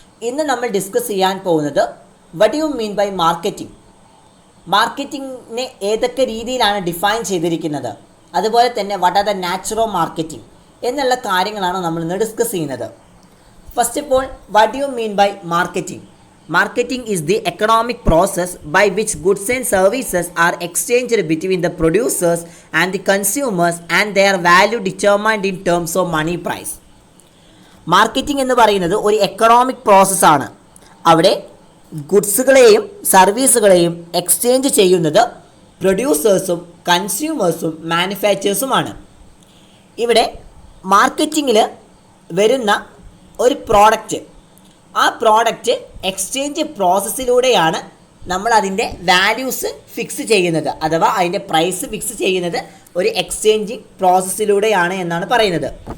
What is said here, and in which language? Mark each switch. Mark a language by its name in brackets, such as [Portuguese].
[Malayalam] ഇന്ന് നമ്മൾ ഡിസ്കസ് ചെയ്യാൻ പോകുന്നത് [English] what you mean by marketing, [Malayalam] മാർക്കറ്റിങ്ങിനെ ഏതൊക്കെ രീതിയിലാണ് ഡിഫൈൻ ചെയ്തിരിക്കുന്നത്, അതുപോലെ തന്നെ [English] what are the nature of marketing [Malayalam] എന്നുള്ള കാര്യങ്ങളാണ് നമ്മൾ ഇന്ന് ഡിസ്കസ് ചെയ്യുന്നത്. [English] First of all, what you mean by marketing? Marketing is the economic process by which goods and services are exchanged between the producers and the consumers and their value determined in terms of money price. [Malayalam] Marketing എന്ന് പറയുന്നത് ഒരു economic പ്രോസസ്സാണ്. അവിടെ ഗുഡ്സുകളെയും സർവീസുകളെയും exchange ചെയ്യുന്നത് പ്രൊഡ്യൂസേഴ്സും കൺസ്യൂമേഴ്സും മാനുഫാക്ചേഴ്സുമാണ്. ഇവിടെ മാർക്കറ്റിങ്ങിൽ വരുന്ന ഒരു product, ആ പ്രോഡക്റ്റ് എക്സ്ചേഞ്ച് പ്രോസസ്സിലൂടെയാണ് നമ്മൾ അതിൻ്റെ വാല്യൂസ് ഫിക്സ് ചെയ്യുന്നത്, അഥവാ അതിൻ്റെ പ്രൈസ് ഫിക്സ് ചെയ്യുന്നത് ഒരു എക്സ്ചേഞ്ചിങ് പ്രോസസ്സിലൂടെയാണ് എന്നാണ് പറയുന്നത്.